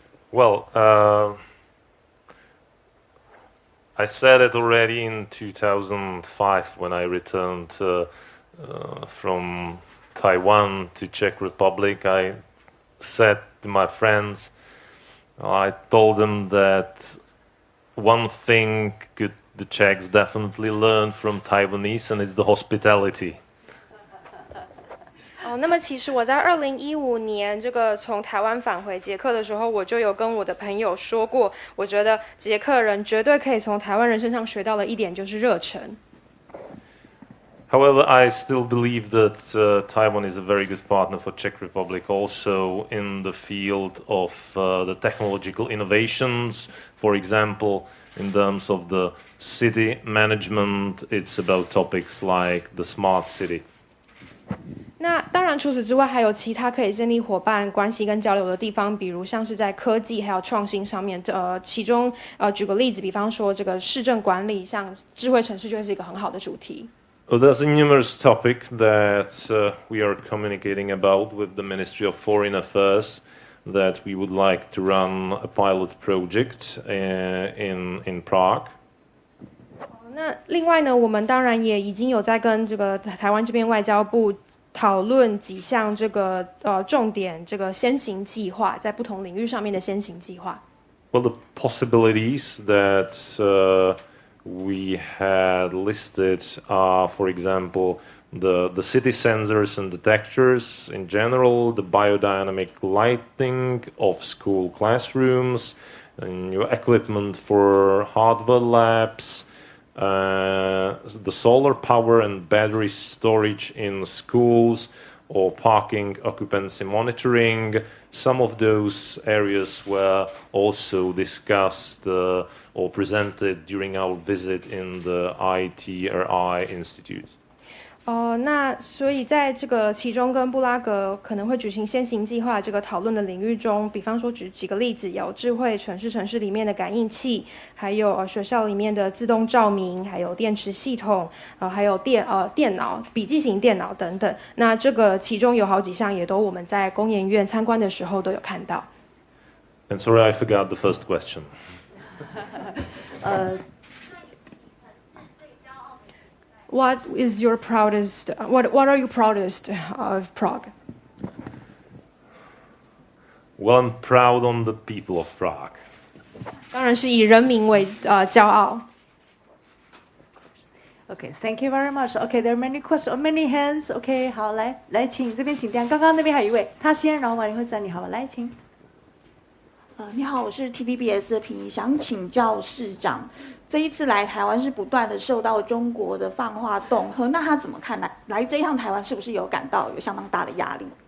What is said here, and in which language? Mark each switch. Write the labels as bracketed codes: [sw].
[en] Well, I said it already in 2005 when I returned from Taiwan to Czech Republic. I said to my friends, I told them that one thing could the Czechs definitely learn from Taiwanese, and it's the hospitality. [zh] 那么其实我在2015年这个从台湾返回捷克的时候，我就有跟我的朋友说过，我觉得捷克人绝对可以从台湾人身上学到的一点就是热忱。 [en] However, I still believe that Taiwan is a very good partner for Czech Republic, also in the field of the technological innovations. For example, in terms of the city management, it's about topics like the smart city. [zh] 那当然，除此之外，还有其他可以建立伙伴关系跟交流的地方，比如像是在科技还有创新上面。其中举个例子，比方说这个市政管理，像智慧城市就是一个很好的主题。 [en] There's a numerous topic that we are communicating about with the Ministry of Foreign Affairs that we would like to run a pilot project in Prague. [zh] 那另外呢，我们当然也已经有在跟这个台湾这边外交部讨论几项这个重点这个先行计划，在不同领域上面的先行计划。 [en] Well, the possibilities that we had listed are, for example, the city sensors and detectors in general, the biodynamic lighting of school classrooms, and new equipment for hardware labs, the solar power and battery storage in schools, or parking occupancy monitoring. Some of those areas were also discussed or presented during our visit in the ITRI Institute. [zh] 那所以在这个其中跟布拉格可能会举行先行计划这个讨论的领域中，比方说举几个例子，有智慧城市里面的感应器，还有学校里面的自动照明，还有电池系统，还有电脑、笔记型电脑等等。那这个其中有好几项也都我们在工研院参观的时候都有看到。 [en] And sorry, I forgot the first question. What is your proudest? What are you proudest of Prague? Well, I'm proud on the people of Prague. [zh] 当然是以人民为骄傲。 [en] Okay, thank you very much. Okay, there are many questions, many hands. [zh] Okay, 好，来，请这边请这样。刚刚那边还有一位，他先，然后完了以后再你，好吧？来，请。你好，我是 TVBS 的平，想请教市长，这一次来台湾是不断的受到中国的放话恫吓，那他怎么看来这一趟台湾是不是有感到有相当大的压力